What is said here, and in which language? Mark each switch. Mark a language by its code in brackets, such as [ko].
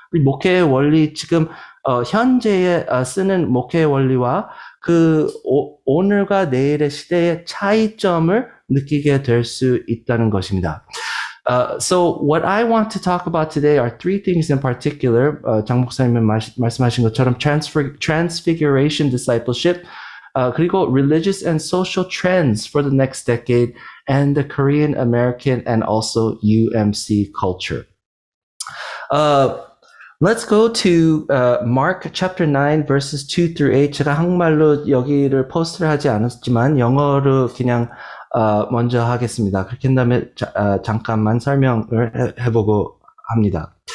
[ko] 우리 목회의 원리 지금 현재에 쓰는 목회의 원리와 그 오늘과 내일의 시대의 차이점을 느끼게 될 수 있다는 것입니다. [en] So what I want to talk about today are three things in particular. [ko] 장 목사님은 말씀하신 것처럼 [en] transfiguration discipleship, 그리고 religious and social trends for the next decade, and the Korean American and also UMC culture. Let's go to Mark chapter 9 verses 2 through 8. [ko] 제가 한국말로 여기를 포스트를 하지 않았지만 영어로 그냥 먼저 하겠습니다. 그렇게 한 다음에 잠깐만 설명을 해보고 합니다.